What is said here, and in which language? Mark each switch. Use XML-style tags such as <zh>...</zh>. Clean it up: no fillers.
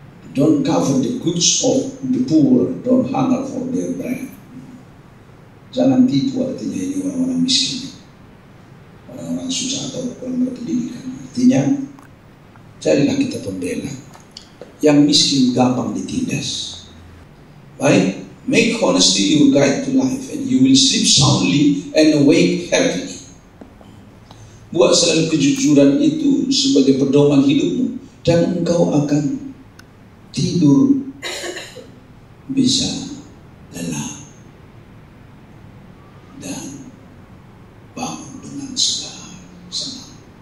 <en>Don't cover the goods of the poor. Don't hunger for their bread.</en> <id>Jangan tipu, artinya ini orang-orang miskin, orang-orang susah atau orang berpendidikan. Artinya carilah kita pembela. Yang miskin gampang ditindas. Baik,</id> <en>make honesty your guide to life, and you will sleep soundly and awake happily.</en> <id>Buat selalu kejujuran itu sebagai pedoman hidupmu, dan engkau akan tidur bisa lelah dan bangun dengan senang.</id>